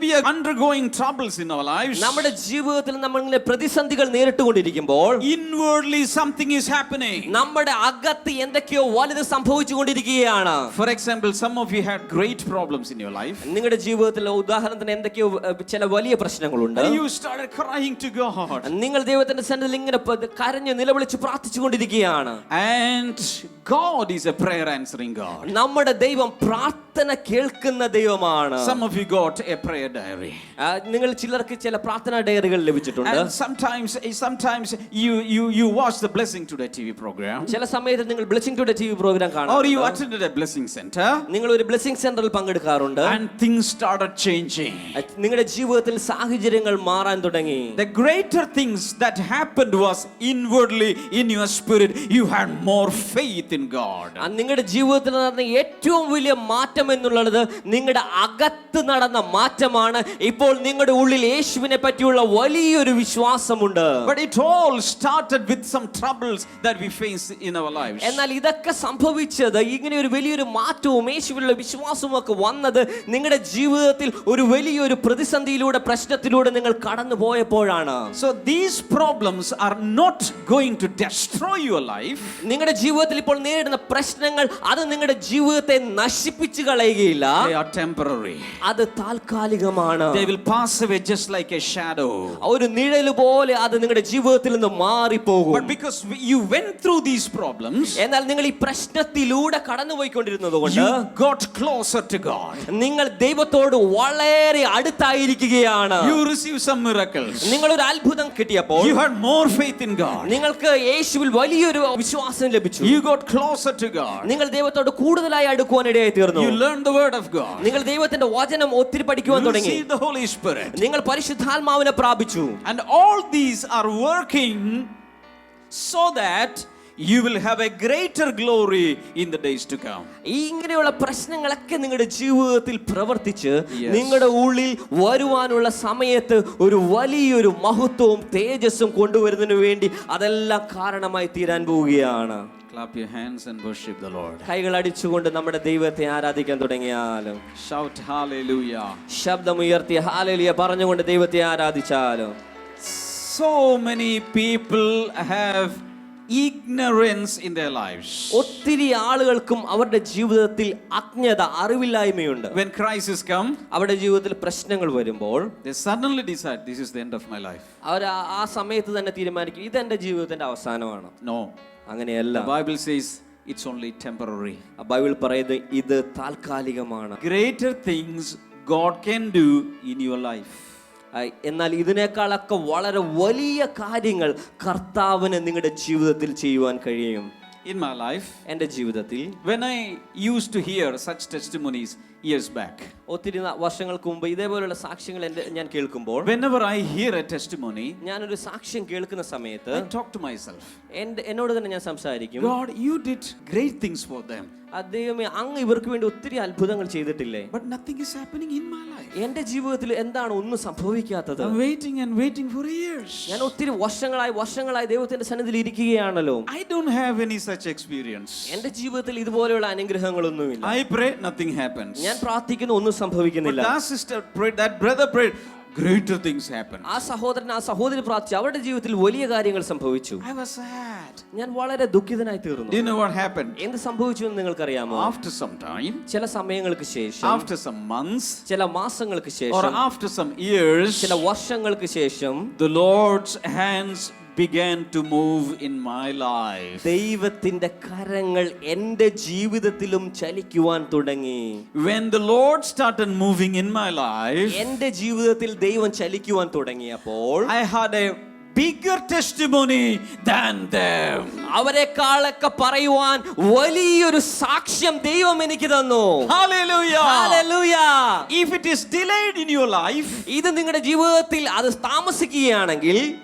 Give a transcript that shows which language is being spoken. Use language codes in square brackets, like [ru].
[en] Undergoing troubles in our lives, [ml] നമ്മുടെ ജീവിതത്തിൽ നമ്മൾ ഇങ്ങനെ പ്രതിസന്ധികൾ നേരിട്ടുകൊണ്ടിരിക്കുമ്പോൾ [en] inwardly something is happening. [ml] നമ്മുടെ അകത്ത് എന്തൊക്കെയോ വലുത് സംഭവിച്ചുകൊണ്ടിരിക്കുകയാണ്. [en] For example, some of you had great problems in your life. [ml] നിങ്ങളുടെ ജീവിതത്തിൽ ഉദാഹരണത്തിന് എന്തൊക്കെയോ ചില വലിയ പ്രശ്നങ്ങളുണ്ട്. [en] You started crying to God. [ml] നിങ്ങൾ ദൈവത്തിന്റെ സന്നിധിയിൽ ഇങ്ങനെ കരഞ്ഞു നിലവിളിച്ച് പ്രാർത്ഥിച്ചുകൊണ്ടിരിക്കുകയാണ്. [en] And God is a prayer answering God. [ml] നമ്മുടെ ദൈവം പ്രാർത്ഥന കേൾക്കുന്ന ദൈവമാണ്. [en] Some of you got a prayer diary. [ml] നിങ്ങൾ ചിലർക്ക് ചില പ്രാർത്ഥനാ ഡയറികൾ ലഭിച്ചിട്ടുണ്ട്. [en] And sometimes you watch the Blessing Today TV program. [ml] ചില സമയത്ത് നിങ്ങൾ ബ്ലെസ്സിംഗ് ടുഡേ TV പ്രോഗ്രാം കാണാം. [en] Or you attended a blessing center. [ml] നിങ്ങൾ ഒരു ബ്ലെസ്സിംഗ് സെന്ററിൽ പങ്കെടുക്കാറുണ്ട്. [en] And things started changing. [ml] നിങ്ങളുടെ ജീവിതത്തിൽ സാഹചര്യങ്ങൾ മാറാൻ തുടങ്ങി. [en] The greater things that happened was inwardly in your spirit. You had more faith in God. [ml] നിങ്ങളുടെ ജീവിതത്തിൽ നടന്ന ഏറ്റവും വലിയ മാറ്റം എന്നുള്ളത് നിങ്ങളുടെ അകത്ത് നടന്ന മാറ്റമാണ്. ഇപ്പോൾ നിങ്ങളുടെ ഉള്ളിൽ യേശുവിനെ പറ്റിയുള്ള വലിയൊരു വിശ്വാസമുണ്ട്. [en] But it all started with some troubles that we face in our lives. [ml] എന്നാൽ ഇതൊക്കെ സംഭവിച്ചത് ഇങ്ങനെ ഒരു വലിയൊരു മാറ്റവും യേശുവിലുള്ള വിശ്വാസവും ഒക്കെ വന്നത് നിങ്ങളുടെ ജീവിതത്തിൽ ഒരു വലിയൊരു പ്രതിസന്ധിയിലൂടെ പ്രശ്നത്തിലൂടെ നിങ്ങൾ കടന്നു പോയപ്പോഴാണ്. [en] So these problems are not going to destroy your life. [ml] നിങ്ങളുടെ ജീവിതത്തിൽ ഇപ്പോൾ നേരിടുന്ന പ്രശ്നങ്ങൾ അത് നിങ്ങളുടെ ജീവിതത്തെ നശിപ്പിച്ചു കളയുകയില്ല. [en] They are temporary. [ml] അത് താൽക്കാലികമാണ്. താൽക്കാലികമാണ്. [en] They will pass away just like a shadow. [ml] ഒരു നിഴല് പോലെ അത് നിങ്ങളുടെ ജീവിതത്തിൽ നിന്ന് മാറിപ്പോകും. [en] But because you went through these problems, [ml] എന്നാൽ നിങ്ങൾ ഈ പ്രശ്നത്തിലൂടെ കടന്നുപോയിക്കൊണ്ടിരുന്നത് കൊണ്ട് [en] you got closer to God. [ml] നിങ്ങൾ ദൈവത്തോട് വളരെ അടുത്തായിരിക്കുകയാണ്. [en] You received some miracles. [ml] നിങ്ങൾ ഒരു അത്ഭുതം കിട്ടിയപ്പോൾ [en] You had more faith in God. [ml] നിങ്ങൾക്ക് യേശുവിൽ വലിയൊരു വിശ്വാസം ലഭിച്ചു. [en] You got closer to God. [ml] നിങ്ങൾ ദൈവത്തോട് കൂടുതലായി അടുക്കുവാൻ ഇടയായി തീർന്നു. [en] You learned the word of God. [ml] നിങ്ങൾ ദൈവത്തിന്റെ വചനം ഒത്തിരി പഠിക്കുവാൻ [en] You [ml] തുടങ്ങി. [en] received the Holy Spirit. [ml] നിങ്ങൾ പരിശുദ്ധാത്മാവിനെ പ്രാപിച്ചു. [en] And all these are working so that you will have a greater glory in the days to come. [ml] ഈ ഇങ്ങനെയുള്ള പ്രശ്നങ്ങളൊക്കെ നിങ്ങളുടെ ജീവിതത്തിൽ പ്രവർത്തിച്ച് [en] Yes. [ml] നിങ്ങളുടെ ഉള്ളിൽ വരുവാനുള്ള സമയത്ത് ഒരു വലിയൊരു മഹത്വവും തേജസ്സും കൊണ്ടുവരുന്നതിന് വേണ്ടി അതെല്ലാം കാരണമായി തീരാൻ പോവുകയാണ്. [en] Clap your hands and worship the Lord. [ml] കൈകൾ അടിച്ചുകൊണ്ട് നമ്മുടെ ദൈവത്തെ ആരാധിക്കാൻ തുടങ്ങിയാലും, [en] Shout hallelujah. [ml] ശബ്ദമുയർത്തി ഹല്ലേലൂയ പറഞ്ഞുകൊണ്ട് ദൈവത്തെ ആരാധിച്ചാലും. [en] So many people have ignorance in their lives. [ml] ഒത്തിരി ആളുകൾക്കും അവരുടെ ജീവിതത്തിൽ അജ്ഞത, അറിവില്ലായ്മയുണ്ട്. [en] When crisis come, [ml] അവരുടെ ജീവിതത്തിൽ പ്രശ്നങ്ങൾ വരുമ്പോൾ [en] they suddenly decide this is the end of my life. [ml] അവർ ആ സമയത്ത് തന്നെ തീരുമാനിക്കും ഇത് എൻ്റെ ജീവിതത്തിന്റെ അവസാനമാണ്. [en] No. [ml] അങ്ങനെയല്ല. [en] The Bible says it's only temporary. [ml] Bible പറയുന്നത് ഇത് താൽക്കാലികമാണ്. [en] Greater things God can do in your life. [ml] എന്നാൽ ഇതിനേക്കാളൊക്കെ വളരെ വലിയ കാര്യങ്ങൾ കർത്താവിന് നിങ്ങളുടെ ജീവിതത്തിൽ ചെയ്യുവാൻ കഴിയും. [en] In my life, [ml] എൻ്റെ ജീവിതത്തിൽ [en] when I used to hear such testimonies years back, [ml] ഒത്തിരി വർഷങ്ങൾക്ക് മുമ്പ് ഇതേപോലുള്ള സാക്ഷ്യങ്ങൾ ഞാൻ കേൾക്കുമ്പോൾ, [en] whenever I hear a testimony, [ml] ഞാനൊരു സാക്ഷ്യം കേൾക്കുന്ന സമയത്ത് [en] I talk to myself, [ml] എന്നോട് തന്നെ ഞാൻ സംസാരിക്കും, [en] God, you did great things for them, [ml] ദൈവമേ അങ്ങ് ഇവർക്ക് വേണ്ടി ഒത്തിരി അത്ഭുതങ്ങൾ ചെയ്തിട്ടില്ലേ, [en] but nothing is happening in my life. [ml] എന്റെ ജീവിതത്തിൽ എന്താണ് ഒന്നും സംഭവിക്കാത്തത്? [en] I'm waiting and waiting for years. [ml] ഞാൻ ഒത്തിരി വർഷങ്ങളായി ദൈവത്തിന്റെ സന്നിധിയിൽ ഇരിക്കുകയാണല്ലോ. [en] I don't have any such experience. [ml] എന്റെ ജീവിതത്തിൽ ഇതുപോലെയുള്ള അനുഗ്രഹങ്ങളൊന്നുമില്ല. [en] I pray, nothing happens. [ml] ഞാൻ പ്രാർത്ഥിക്കുന്നു, ഒന്നും [en] But [ml] സംഭവിക്കുന്നില്ല. [en] that sister prayed, that brother prayed, greater things happened. [ml] ആ സഹോദരൻ ആ സഹോദരി പ്രാർത്ഥിച്ചു, അവരുടെ ജീവിതത്തിൽ വലിയ കാര്യങ്ങൾ സംഭവിച്ചു. [en] I was sad. [ml] ഞാൻ വളരെ ദുഃഖിതനായി തീർന്നു. [en] Do you know what happened? [ml] എന്ത് സംഭവിച്ചു എന്ന് നിങ്ങൾക്കറിയാമോ? [en] After some time, [ml] ചില സമയങ്ങൾക്ക് ശേഷം, [en] after some months, [ml] ചില മാസങ്ങൾക്ക് [en] or [ml] ശേഷം, [en] after some years, [ml] ചില വർഷങ്ങൾക്ക് ശേഷം [en] the Lord's hands began to move in my life. [ml] ദൈവത്തിന്റെ കരങ്ങൾ എൻ്റെ ജീവിതത്തിലും ചലിക്കുവാൻ തുടങ്ങി. [en] When the Lord started moving in my life, [ml] എൻ്റെ ജീവിതത്തിൽ ദൈവം ചലിക്കുവാൻ തുടങ്ങിയപ്പോൾ [en] I had a bigger testimony than them. [ml] അവരെക്കാളൊക്കെ പറയുവാൻ വലിയൊരു സാക്ഷ്യം ദൈവം എനിക്ക് തന്നു. [en] Hallelujah. Hallelujah. If it is delayed in your life, [ml] ഇത് നിങ്ങളുടെ ജീവിതത്തിൽ അത് താമസിക്കുകയാണെങ്കിൽ,